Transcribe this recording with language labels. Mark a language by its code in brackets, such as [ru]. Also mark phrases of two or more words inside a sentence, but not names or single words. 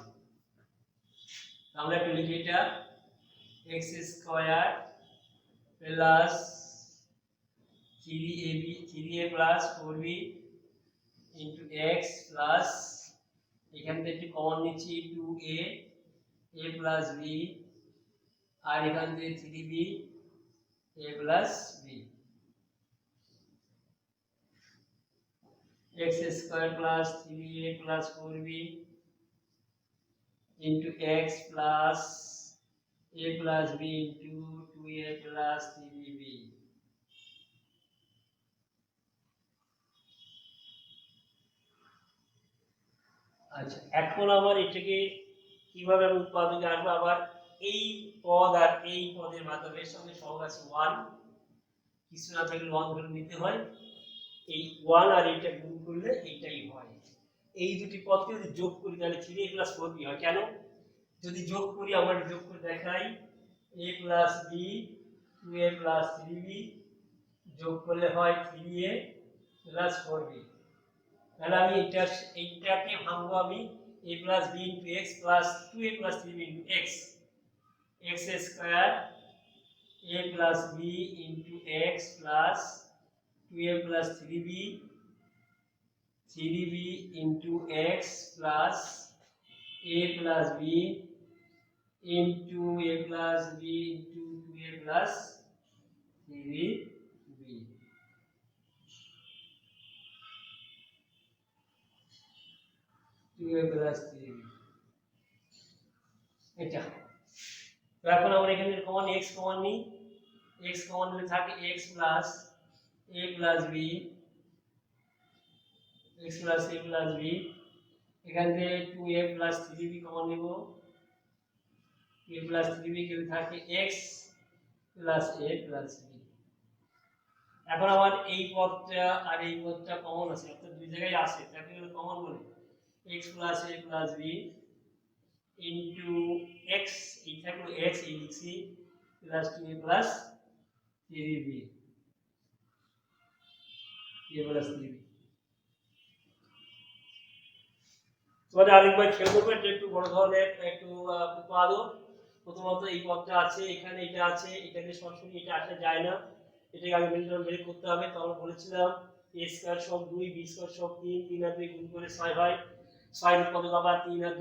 [bn] আমরা একটু লিখি এটা, x [en] square plus [bn] 3a প্লাস 4b ইনটু x প্লাস, এখান থেকে একটু কমন নিচ্ছি 2a প্লাস b, আর এখান থেকে 3b a প্লাস b, [en] x square plus 3a প্লাস 4b into x plus a plus b into 2a plus 3b। [bn] আচ্ছা, এখন আমার এটাকে কিভাবে আমি উৎপাদকে আনবো? আবার এই পদ আর এই পদের মাধ্যমে সঙ্গে সহগ আছে 1, কিছু না থাকলে 1 ধরে নিতে হয়, এই 1 আর এইটা গুণ করলে এইটাই হয়। এই দুটি পদকে যদি যোগ করি তাহলে 3a plus 4b হয়। কেন? যদি যোগ করি, আমরা যোগ করে দেখাই, a plus b 2a plus 3b যোগ করলে হয় 3a plus 4b। তাহলে আমি এইটাকে ভাঙবো আমি a plus b into x plus 2a plus 3b into x, x স্কয়ার a plus b into x plus 2a plus 3b, 3b into x plus a plus b into a plus b into 2a plus 3b, 2a plus 3b, এটা। তো এখন আমরা এখানে কমন x কমন নিই, x কমন নিলে থাকে x plus a plus b, x plus a plus b, এখান থেকে 2a plus 3b কমন নিব, a plus 3b কেটে থাকে x plus a plus b। এখন আমার এই পদটা আর এই পদটা কমন আছে, অর্থাৎ দুই জায়গায় আছে, তাকে কমন বলে x plus a plus b into x, এই থাকলো x, এই লিখছি plus 2a plus 3b, a plus 3b। তোমাদের আরেকবার খেয়াল করবে, এটা একটু বড় ধরনের একটু উৎপাদক। প্রথমত এই পদটা আছে, এখানে এটা আছে, এটাকে সরাসরি এটা আসা যায় না, এটাকে আগে [en] mid term break [bn] করতে হবে। তো আমরা বলেছিলাম a স্কয়ার সব 2, b স্কয়ার সব 3, 3 আর 2 গুণ করে 6 হয়, 6 পদে আবার 3 আর